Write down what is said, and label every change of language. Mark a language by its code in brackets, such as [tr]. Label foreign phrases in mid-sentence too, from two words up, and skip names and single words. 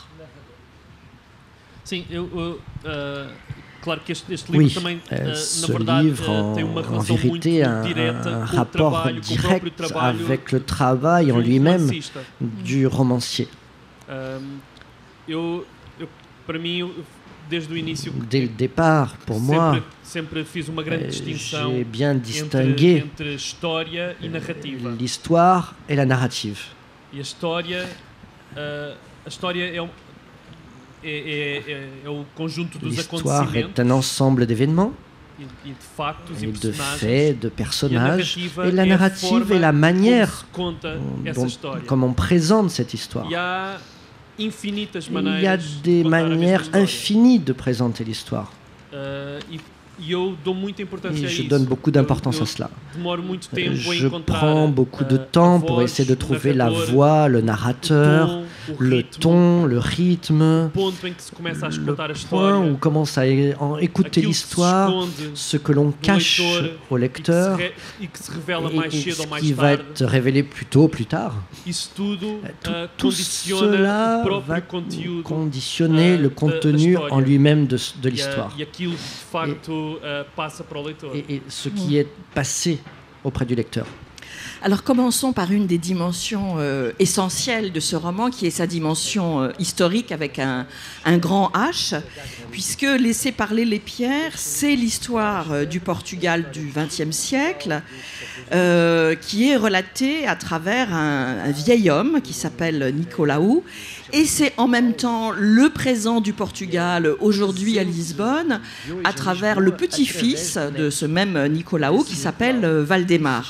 [pt] Sim, claro que este livro [fr] Oui, [pt] também, [fr] ce [pt] na verdade, [fr] livre, [pt] tem uma [fr] en [pt] relação muito [fr] vérité, a [pt] direta [fr] un [pt] com o [fr] rapport [pt] trabalho, com o próprio [fr] direct [pt] trabalho [fr] avec le travail en [pt] do [fr] lui-même [pt] romancista. [fr] du romancier. [pt] Para mim, desde o início, [fr] Dès le départ, pour moi, [pt] sempre fiz uma grande distinção [fr] j'ai bien distingué [pt] entre história e narrativa. [fr] l'histoire et la narrative. [pt] E a história é o conjunto dos [fr] L'histoire est [pt] acontecimentos [fr] un ensemble d'événements [pt] e de factos e [fr] et de [pt] personagens. [fr] faits, de personnages. [pt] E [fr] Et la [pt] a [fr] narrative est la [pt] forma [fr] manière [pt] como se conta essa história. [fr] comme on présente cette histoire. [pt] E há infinitas [fr] Il y a [pt] maneiras [fr] des [pt] de contar a mesma [fr] manières [pt] história. [fr] infinies de présenter l'histoire. [pt] E eu dou muita importância [fr] Et [pt] a [fr] je [pt] isso. [fr] donne beaucoup d'importance [pt] Eu [fr] à cela. [pt] demoro muito tempo em [fr] Je [pt] encontrar [fr] prends beaucoup de [pt] a [fr] temps pour [pt] voz, [fr] essayer de [pt] o [fr] trouver la [pt] narrador, [fr] voix, le narrateur, [pt] o [fr] le [pt] ritmo, [fr] ton, le rythme, [pt] o ponto em que se começa a [fr] le [pt] contar a [fr] point [pt] história, [fr] où on commence à écouter [pt] aquilo que se [fr] l'histoire, [pt] esconde [fr] ce que l'on cache [pt] leitor [fr] au lecteur [pt] e que se revela [fr] et [pt] mais cedo [fr] ce [pt] ou mais [fr] qui va [pt] tarde. [fr] être révélé plus tôt ou plus tard. [pt] Isso tudo [fr] Tout [pt] condiciona [fr] cela [pt] o [fr] va [pt] próprio conteúdo [fr] conditionner le [pt] da [fr] contenu [pt] história. [fr] en lui-même de l'histoire [pt] e aquilo que de facto passa para o leitor. [fr] et ce qui est passé auprès du lecteur. Alors commençons par une des dimensions essentielles de ce roman, qui est sa dimension historique avec un grand H, puisque Laisser parler les pierres, c'est l'histoire du Portugal du XXe siècle, qui est relatée à travers un vieil homme qui s'appelle Nicolau, et c'est en même temps le présent du Portugal aujourd'hui à Lisbonne, à travers le petit-fils de ce même Nicolau qui s'appelle Valdemar.